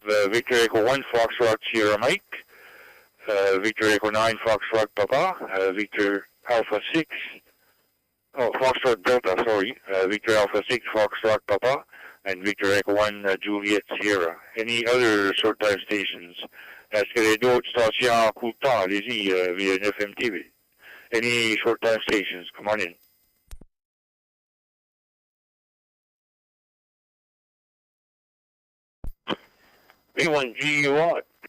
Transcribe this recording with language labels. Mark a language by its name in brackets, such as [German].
[English] Victor Echo 1 Foxtrot Sierra Mike, Victor Echo 9 Foxtrot Papa, Victor Alpha 6, Foxtrot Delta, sorry, Victor Alpha 6 Foxtrot Papa, and Victor Echo 1 Juliet Sierra. Any other short time stations? [French] Est-ce que les d'autres stations en court temps? Allez-y, via FMTV. [English] Any short time stations? Come on in. B1G, you want?